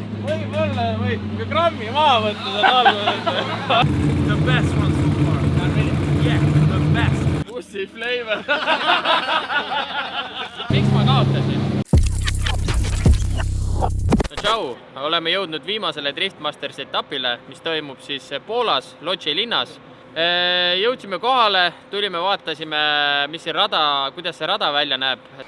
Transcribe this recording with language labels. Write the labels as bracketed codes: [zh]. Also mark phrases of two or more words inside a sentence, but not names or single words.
[et] Võib-olla võib grammi maha võtta seal all. [en] The best one so far. Not really? Yeah, the best. Pussy flavor. [et] Miks ma kaotasin? No tšau, oleme jõudnud viimasele Driftmasters etapile, mis toimub siis Poolas, Lodži linnas. Jõudsime kohale, tulime, vaatasime, mis see rada, kuidas see rada välja näeb.